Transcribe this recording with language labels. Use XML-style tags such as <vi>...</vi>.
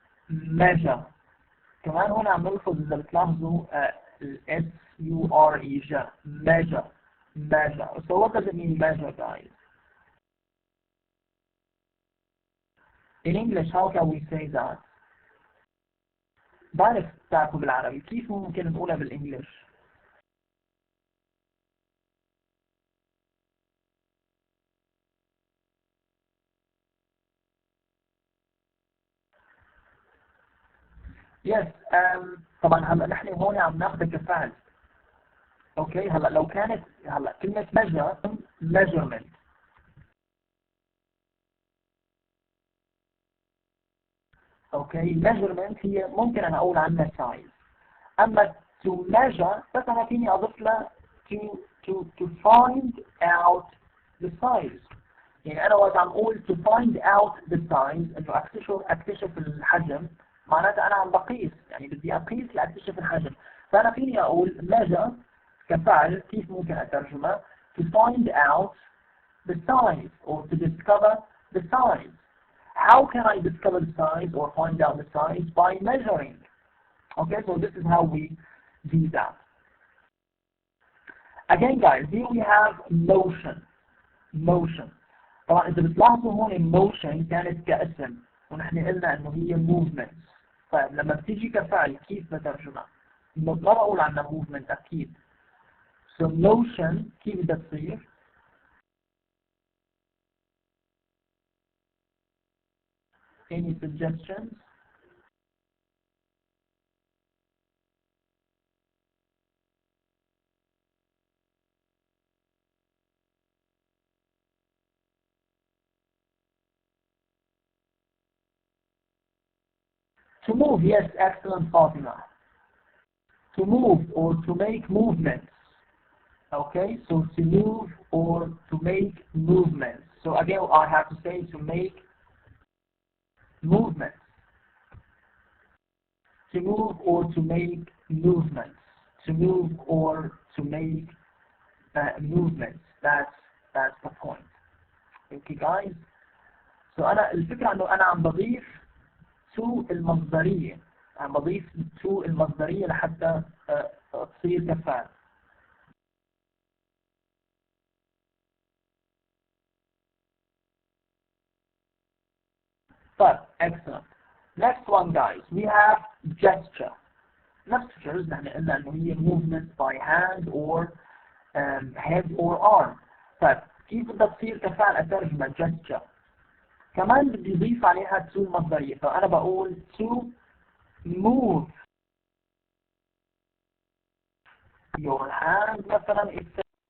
<en>Measure.</en> <ar>كمان هنا عم نلحظ إذا بتلاحظوا S U R E measure, measure.</ar> <en>So what does it mean, measure, guys? In English, how can we say that?</en> <ar>بعرف تعرفوا بالعربي، كيف ممكن نقولها بالإنجليش؟ Yes, طبعا هلا نحن هون عم ناخذ كفعل. اوكي هلا لو كانت هلا كلمة measure measurement. اوكي measurement هي ممكن انا اقول عنها size.</ar> <en>اما to measure بس انا فيني اضيف لها to find out the size.</en> <ar>يعني انا وقت عم اقول to find out the size انه اكتشف الحجم، معناتها انا عم بقيس، يعني بدي اقيس لاكتشف الحجم. فانا فيني اقول measure كفعل، كيف ممكن اترجمها؟ to find out the size or to discover the size.</ar> <en>How can I discover the size or find out the size? By measuring. Okay, so this is how we do that. Again guys, here we have motion. Motion.</en> <ar>طبعا إذا بتلاحظوا هون motion كانت كاسم ونحن قلنا إنه هي movements. طيب لما بتيجي كفعل كيف بترجمها؟ ما بقول عنها movement أكيد.</ar> <en>So motion كيف بدها تصير؟ Any suggestions? To move, yes, excellent, Fatima. To move or to make movements. Okay, so to move or to make movements. So again, I have to say to make movements. To move or to make movements. To move or to make movements. That's the point. Okay, guys.</en> <ar>So الفكرة إنه أنا عم بضيف to المصدرية، عم بضيف to المصدرية لحتى تصير كفعل.</ar> <en>طيب excellent. Next one guys, we have gesture. Gestures نحن قلنا إنه هي movements by hand or head or arm.</en> <ar>طيب كيف بدها تصير كفعل أترجمها gesture؟ كمان بدي أضيف عليها to المصدرية، فأنا بقول to move your hand مثلا etc.</ar>